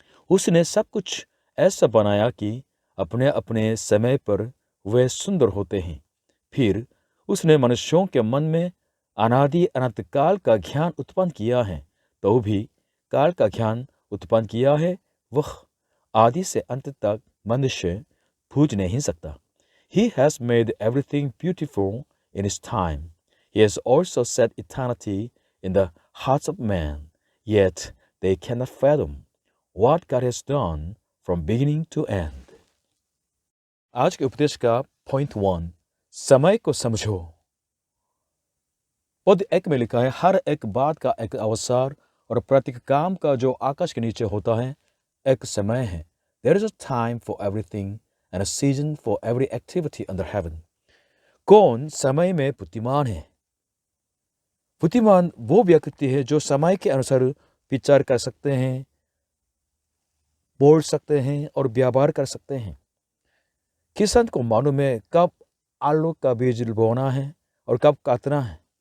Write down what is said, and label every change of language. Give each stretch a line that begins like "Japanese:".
Hindi: उसने सब कुछ ऐसा बनाया कि अपने अपने समय पर वे सुंदर होते हैं। फिर उसने मनुष्यों के मन में अनादि अनंत काल का ज्ञान उत्पन्न किया है, तो भी काल का ज्ञान उत्पन्न किया है, वह आदि से अंत तक मनुष्य बूझ नहीं सकता।
English: He has made everything beautiful in his time. He has also set eternity in the hearts of men, yet they cannot fathom what God has done from beginning to end.
Hindi: आज के उपदेश का पॉइंट 1, समय को समझो। पद 1 में लिखा है, हर एक बात का एक अवसर और प्रत्येक काम का जो आकाश के नीचे होता है एक समय है।
English: There is a time for everything and a season for every activity under heaven.
Hindi: कौन समय में बुद्धिमान है? बुद्धिमान वो व्यक्ति है जो समय के अनुसार विचार कर सकते हैं, बोल सकते हैं और व्यापार कर सकते हैं। किसान को मालूम है कब आलू का बीज बोना है और कब काटना है।